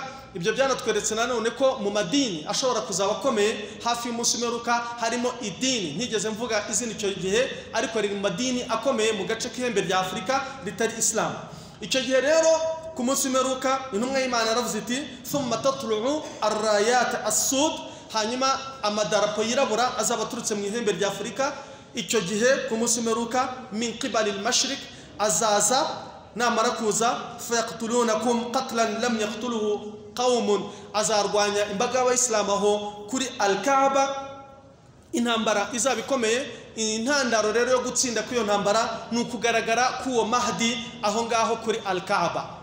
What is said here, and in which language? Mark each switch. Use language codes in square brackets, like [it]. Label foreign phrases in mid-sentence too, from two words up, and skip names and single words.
[rw] Ibyo byanatweretse nanone ko mu madini ashobora kuzaba akomeye hafi y'umunsi w'imperuka harimo idini, ntigeze mvuga izina icyo gihe, ariko riri mu madini akomeye mu gace k'ihembe rya Afurika ritari Islam. Icyo gihe rero ku munsi w'imperuka intumwa y'Imana yaravuze iti [ar] ثم تطلع الرايات السود, [rw] hanyuma amadarapo yirabura azaba aturutse mu ihembe rya Afurika. Icyo gihe ku munsi w'imperuka [ar] من قبل المشرق [rw] azaza, namara kuza [ar] فيقتلونكم قتلا لم يقتله قوم, [rw] azarwanya imbaga y'Abayisilamu aho kuri Al-Kaaba. Intambara izaba ikomeye. Intandaro rero yo gutsinda kw'iyo ntambara ni ukugaragara k'uwo Mahdi aho ngaho kuri Al-Kaaba.